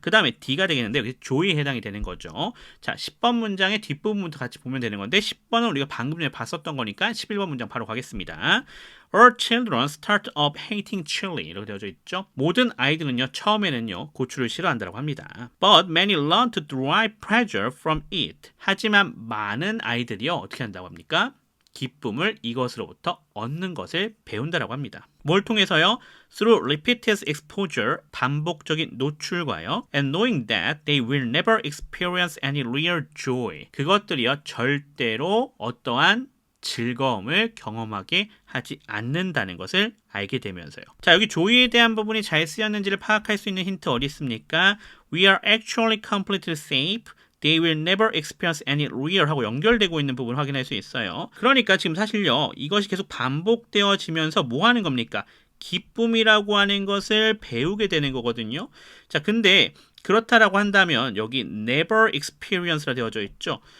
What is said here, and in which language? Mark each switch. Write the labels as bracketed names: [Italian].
[Korean] 그 다음에 D가 되겠는데 여기 조이에 해당이 되는 거죠. 자, 10번 문장의 뒷부분부터 같이 보면 되는 건데 10번은 우리가 방금 전에 봤었던 거니까 11번 문장 바로 가겠습니다. [English] All children start off hating chili. [Korean] 이렇게 되어져 있죠. 모든 아이들은요, 처음에는요, 고추를 싫어한다고 합니다. [English] But many learn to derive pleasure from it. [Korean] 하지만 많은 아이들이요, 어떻게 한다고 합니까? 기쁨을 이것으로부터 얻는 것을 배운다라고 합니다. 뭘 통해서요? [English] Through repeated exposure, [Korean] 반복적인 노출과요. [English] And knowing that they will never experience any real joy. [Korean] 그것들이요, 절대로 어떠한 즐거움을 경험하게 하지 않는다는 것을 알게 되면서요. 자, 여기 조이에 대한 부분이 잘 쓰였는지를 파악할 수 있는 힌트 어디 있습니까? [English] We are actually completely safe. They will never experience any real [Korean] 하고 연결되고 있는 부분을 확인할 수 있어요. 그러니까 지금 사실요, 이것이 계속 반복되어지면서 뭐 하는 겁니까? 기쁨이라고 하는 것을 배우게 되는 거거든요. 자, 근데 그렇다라고 한다면 여기 [English] never experience [Korean] 라 되어져 있죠.